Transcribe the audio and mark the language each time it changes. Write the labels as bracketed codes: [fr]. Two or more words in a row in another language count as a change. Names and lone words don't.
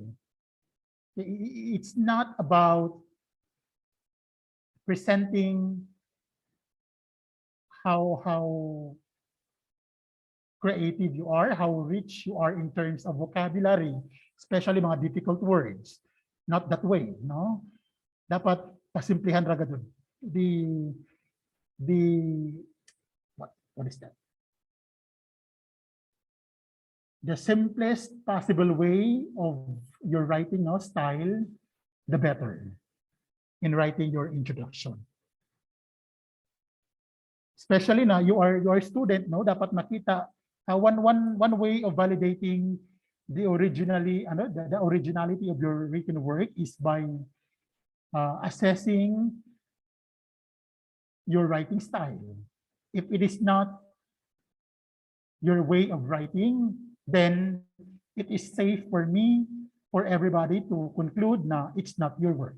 [en] It's not about presenting how creative you are, how rich you are in terms of vocabulary, especially mga difficult words. Not that way, no? [ceb] Dapat pasimplihan ra gud. [en] What is that? The simplest possible way of your writing style, the better in writing your introduction. Especially na you are a student, [ceb] dapat makita [en] one way of validating the originality of your written work is by assessing your writing style. If it is not your way of writing, then it is safe for everybody to conclude na it's not your work.